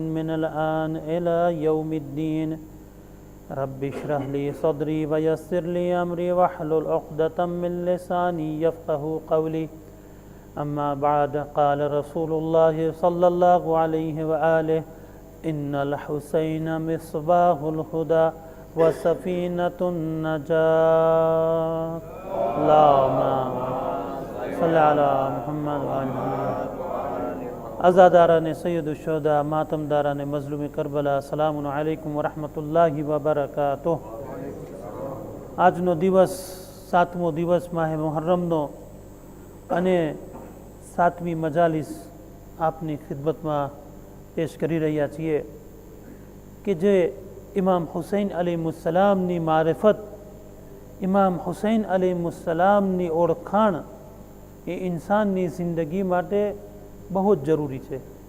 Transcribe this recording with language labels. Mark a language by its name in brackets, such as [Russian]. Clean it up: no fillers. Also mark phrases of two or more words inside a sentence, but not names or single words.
[Arabic] من الآن إلى يوم الدين رب اشرح لي صدري ويسر لي أمري واحلل عقدة من لساني يفقه قولي أما بعد قال رسول الله صلى الله عليه وآله إن الحسين مصباح الهدى وسفينة النجاة اللهم صل على محمد وآل محمد [Urdu] عزاداران سید الشہداء ماتمداران مظلوم کربلا [Arabic] سلام عليكم ورحمة الله وبركاته. [Gujarati] આજનો દિવસ સાતમો દિવસ માહે મુહર્રમનો અને સાતમી મજાલિસ આપની ખિદમતમાં પેશ કરી રહ્યા છીએ કે જે ઇમામ હુસૈન અલૈહિસ્સલામની મારિફત, ઇમામ હુસૈન અલૈહિસ્સલામની ઓળખાણ એ ઇન્સાનની જિંદગી માટે બહુ જ જરૂરી છે.